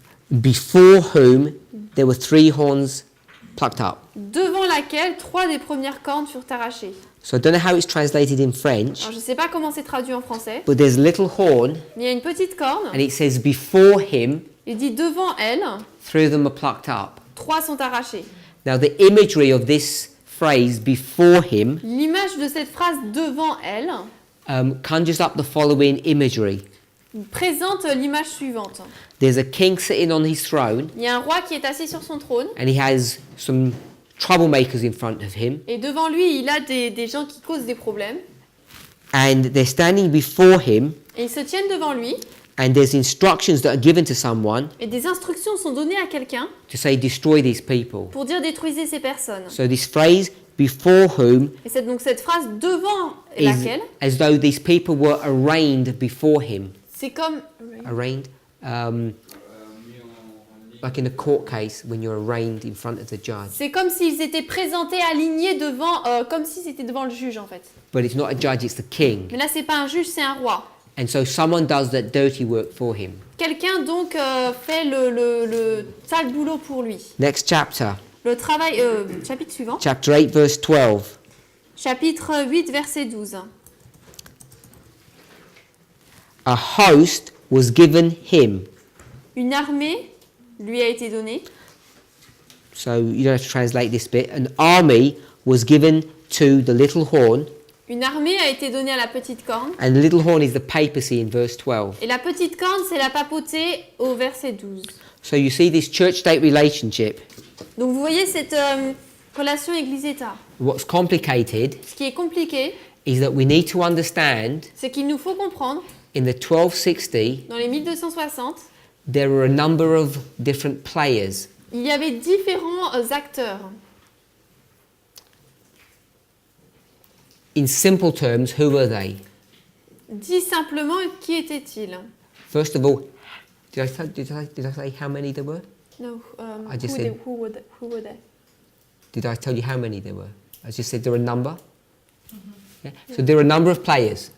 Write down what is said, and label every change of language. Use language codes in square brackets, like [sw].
[en] before whom there were 3 horns plucked up. [fr] devant laquelle 3 des premières cornes furent arrachées. [en] So I don't know how it's translated in French, [fr] Alors je ne sais pas comment c'est traduit en français, [en] but there's a little horn, [fr] mais il y a une petite corne. [en] and it says before him, [fr] Il dit devant elle, [en] 3 of them are plucked up. [fr] 3 sont arrachées. [en] Now the imagery of this phrase before him [fr] L'image de cette phrase devant elle [en] conjures up the following imagery. [fr] présente l'image suivante. [en] There's a king sitting on his throne, [fr] Il y a un roi qui est assis sur son trône [en] and he has some troublemakers in front of him, [fr] et devant lui il a des gens qui causent des problèmes [en] and they're standing before him, [fr] et ils se tiennent devant lui [en] and there's instructions that are given to someone [fr] et des instructions sont données à quelqu'un [en] to say destroy these people. [fr] pour dire détruisez ces personnes. [en] So this phrase before whom [fr] Et c'est donc cette phrase devant [en] is [fr] laquelle [en] as though these people were arraigned before him. [fr] c'est comme [en] Arraigned, [fr] Mis en [en] like in a court case when you're arraigned in front of the judge. [fr] c'est comme s'ils étaient présentés alignés devant comme si c'était devant le juge en fait. [en] But it's not a judge, it's the king. [fr] Mais là c'est pas un juge, c'est un roi. [en] And so someone does that dirty work for him. [fr] Quelqu'un donc fait le sale boulot pour lui. [en] Next chapter, [fr] Le travail chapitre suivant. [en] chapter 8, verse 12. [fr] Chapitre 8 verset 12. [en] A host was given him. [fr] Une armée lui a été donnée. [en] So you don't have to translate this bit. An army was given to the little horn, [fr] Une armée a été donnée à la petite corne. [en] and the little horn is the papacy in verse 12. [fr] Et la petite corne, c'est la papauté au verset 12. [en] So you see this church-state relationship. [fr] Donc vous voyez cette relation Église-État. [en] What's complicated [fr] Ce qui est compliqué, [en] is that we need to understand [fr] c'est qu'il nous faut comprendre, [en] in the 1260 [fr] dans les 1260, [en] there were a number of different players. [fr] il y avait différents acteurs. [en] In simple terms, who were they? [fr] Dit simplement, qui était-il? [en] First of all, did I say how many there were? No, I just said- who were they? Did I tell you how many there were? I just said there were a number. Yeah? So there are a number of players.